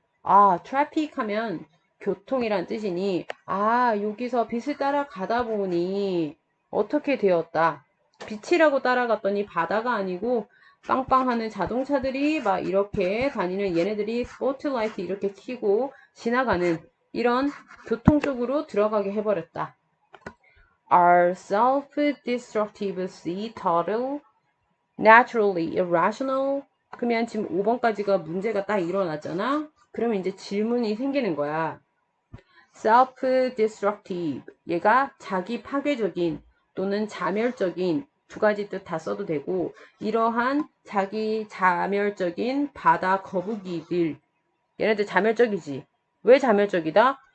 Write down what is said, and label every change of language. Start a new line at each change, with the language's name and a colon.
Korean: 아, 트래픽 하면 교통이란 뜻이니, 아, 여기서 빛을 따라가다 보니 어떻게 되었다. 빛이라고 따라갔더니 바다가 아니고 빵빵하는 자동차들이 막 이렇게 다니는 얘네들이 스포트라이트 이렇게 켜고 지나가는 이런 교통 속으로 들어가게 해버렸다.
English: Are self-destructive sea turtle naturally irrational?
Korean: 그러면 지금 5번까지가 문제가 딱 일어났잖아. 그러면 이제 질문이 생기는 거야. self-destructive 얘가 자기 파괴적인 또는 자멸적인 두 가지 뜻 다 써도 되고 이러한 자기 자멸적인 바다 거북이들 얘네들 자멸적이지. 왜 자멸적이다?